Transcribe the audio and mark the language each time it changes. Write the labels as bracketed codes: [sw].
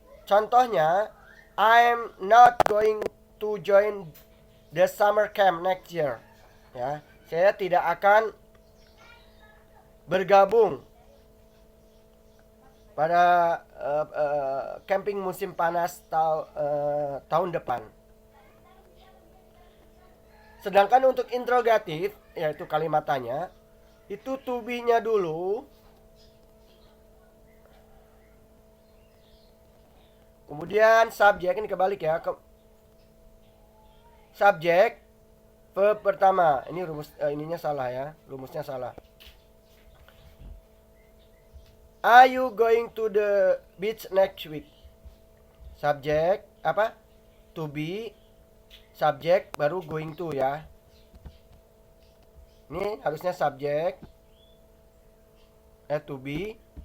[id] Contohnya, [en] I'm not going to join the summer camp next year. [id] Ya, saya tidak akan bergabung pada camping musim panas tahun depan. Sedangkan untuk interrogatif, yaitu kalimat tanya, itu to be-nya dulu, kemudian subjek, ini kebalik ya. Subjek verb pertama. Ini rumus ininya salah ya. Rumusnya salah. [en] Are you going to the beach next week? [id] Subjek apa? To be, subjek baru going to ya. Ini harusnya subjek to be.